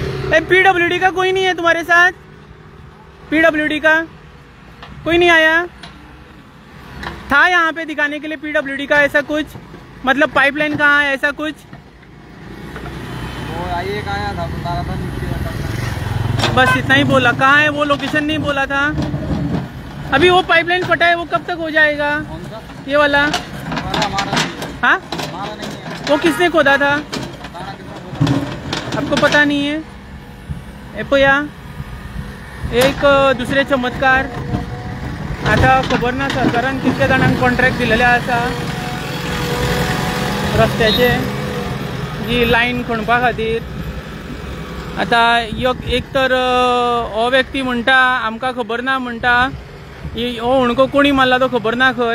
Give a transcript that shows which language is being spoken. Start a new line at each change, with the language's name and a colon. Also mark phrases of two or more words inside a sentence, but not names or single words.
Hindi: पीडब्ल्यूडी का कोई नहीं है तुम्हारे साथ? पीडब्ल्यूडी का कोई नहीं आया था यहाँ पे दिखाने के लिए? पीडब्ल्यूडी का ऐसा कुछ, मतलब पाइपलाइन कहाँ है ऐसा कुछ? वो आइए आया था, बता रहा था नीचे। बस इतना ही बोला। कहाँ है वो लोकेशन नहीं बोला था। अभी वो पाइपलाइन फटा है, वो कब तक हो जाएगा? कौन सा? ये वाला। हमारा हाँ, नहीं है। वो किसने खोदा था? आपको पता नहीं है?
Konkani: एपोया एक दुसरे चमत्कार। आता खबर ना सरकारान कितल्या जाणांक कॉन्ट्रॅक्ट दिलेले आसा रस्त्याचे जी लाईन खणपा खातीर। आता एक तर हो व्यक्ती म्हणटा आमकां खबर ना, म्हणटा हो उणको कोणी मारला तो खबर ना खंय।